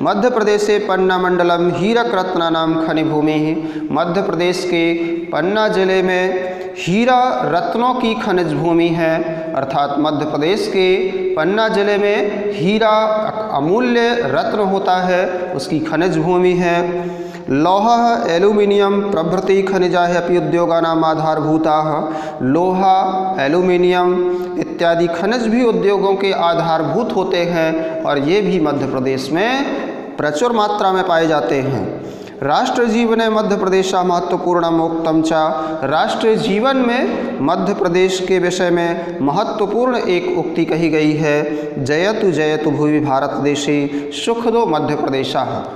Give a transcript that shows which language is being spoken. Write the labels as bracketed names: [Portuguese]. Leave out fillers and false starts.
[Sanskrit] मध्य प्रदेश से पन्ना मंडलम हीरक रत्नानां खनि भूमि। [Hindi] मध्य प्रदेश के पन्ना जिले में हीरा रत्नों की खनिज भूमि है, अर्थात मध्य प्रदेश के पन्ना जिले में हीरा अमूल्य रत्न होता है, उसकी खनिज भूमि है। [Sanskrit] लौहः एल्यूमिनियम प्रभृति खनिजाः अपि उद्योगानाम् आधारभूताः। [Hindi] लोहा, एल्यूमिनियम इत्यादि खनिज भी उद्योगों के आधारभूत होते हैं और ये भी मध्य प्रदेश में प्रचुर मात्रा में पाए जाते हैं। [Sanskrit] राष्ट्र जीवने मध्य प्रदेश महत्वपूर्णम उक्तम च। [Hindi] राष्ट्रीय जीवन में मध्य प्रदेश के विषय में महत्वपूर्ण एक उक्ति कही गई है, [Sanskrit] जयतु जयतु भुवि भारत देशे सुखदो मध्य प्रदेशः।